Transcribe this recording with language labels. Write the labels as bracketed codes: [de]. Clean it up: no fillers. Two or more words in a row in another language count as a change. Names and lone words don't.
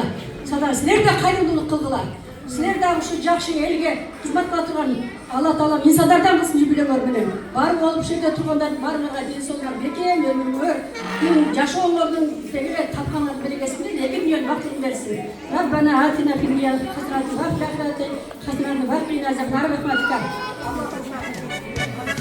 [ky] Сада силер да кайрымдуулук кылгыла. Силер дагы ушу жакшы элге кызмат кыла турган Алла Таалам инсандардан кылсын жүбүлөңөр менен. Бар болуп ушул жерде тургандардын баарыңарга ден соолугуңар бекем өмүрүңөр, жашооңордун тегире тапканыңар берекесинен 2 миллион бактылык берсин. [ar] ربنا آتنا في الدنيا حسنة وفي الآخرة حسنة وقنا عذاب النار.